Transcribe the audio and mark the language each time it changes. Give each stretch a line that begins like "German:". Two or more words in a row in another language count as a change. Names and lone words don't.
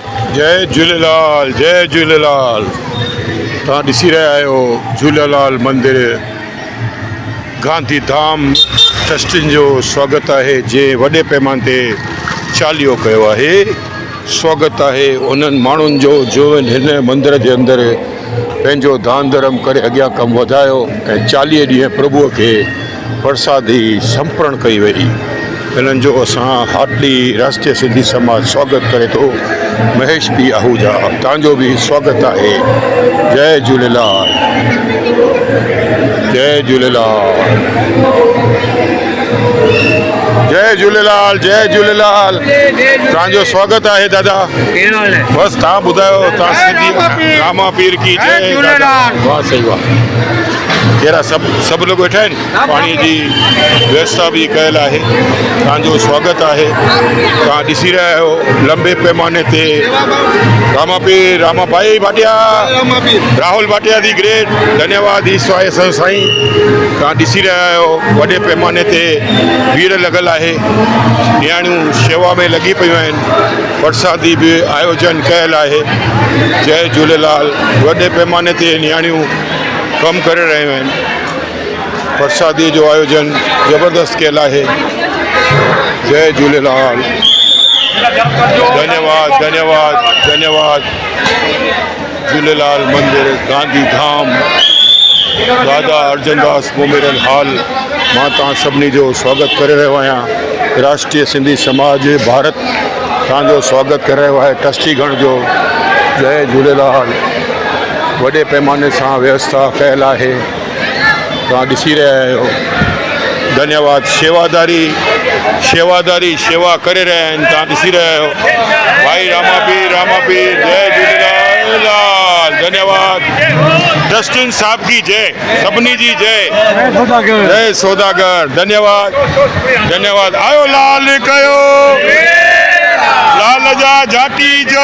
Sindhi: जय झूलेलाल जय झूलेलाल। तव्हां ॾिसी रहिया आहियो झूलेलाल मंदिर गांधीधाम ट्रस्टियुनि जो स्वागत आहे जंहिं वॾे पैमाने ते चालीहो कयो आहे। स्वागत आहे उन्हनि माण्हुनि जो हिन मंदर जे अंदरि पंहिंजो दान धर्म करे अॻियां कमु वधायो ऐं 40 ॾींहं प्रभुअ खे प्रसादी समर्पण कई वई। हिननि जो असां हार्टली राष्ट्रीय सिंधी समाज स्वागत करे थो। महेश पी आहूजा तव्हांजो बि स्वागत आहे। जय झूलेलाल जय झूलेलाल जय झूलेलाल जय झूलेलाल। तव्हांजो स्वागत आहे दादा। बसि तव्हां ॿुधायो तव्हां सिंधी
Hindi: रामा पीर की जय।
Sindhi: वाह सही वाह। कहिड़ा सभु लोग वेठा आहिनि। पाणीअ जी व्यवस्था बि कयल आहे। तव्हांजो स्वागत आहे। तव्हां ॾिसी रहिया आहियो लंबे पैमाने ते रामा पीर रामा भाई भाटिया राहुल भाटिया
English: the great
Sindhi: धन्यवाद ईश्वर आहे साईं। तव्हां ॾिसी रहिया आहियो वॾे पैमाने ते भीड़ लॻल आहे। नियाणियूं शेवा में लॻी पियूं आहिनि। प्रसादी बि आयोजन कयल आहे। जय झूलेलाल। वॾे पैमाने ते नियाणियूं कमु करे रहियूं आहिनि। प्रसादी जो आयोजन ज़बरदस्त कयल आहे। जय झूलेलाल। धन्यवाद धन्यवाद धन्यवाद। झूलेलाल मंदिर गांधीधाम दादा अर्जनदास मोमेरल हॉल मां तव्हां सभिनी जो स्वागत करे रहियो आहियां। राष्ट्रीय सिंधी समाज भारत तव्हांजो स्वागत करे रहियो आहे। ट्रस्टीगण जो जय झूलेलाल। वॾे पैमाने सां व्यवस्था कयल आहे। तव्हां ॾिसी रहिया आहियो। धन्यवाद। शेवादारी शेवा करे रहिया आहिनि। तव्हां ॾिसी रहिया आहियो। भाई रामा पीर जय झूलेलाल। धन्यवाद। ट्रस्टियुनि
Hindi: साहब की जय।
Sindhi: सभिनी जी जय। जय सौदागर। धन्यवाद धन्यवाद। आयो लाल कयो लाल जा जाटी जो।